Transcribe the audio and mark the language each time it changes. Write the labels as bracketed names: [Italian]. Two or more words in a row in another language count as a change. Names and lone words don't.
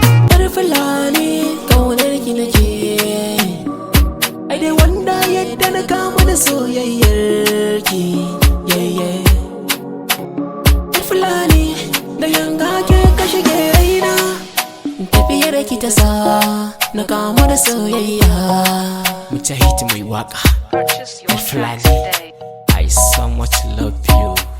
[Hausa] Yar Fulani, ƙaunar ki nake. Ai dai wanda yadda na kamu da soyayyar ki, yeah, yeah. Yar Fulani, da yanga ke ka shige raina. Tafiyar ki ta sa na kamu da soyayya. Mujahid mai waka. [English] Purchase your Yar tracks Fulani. today. I so much love you.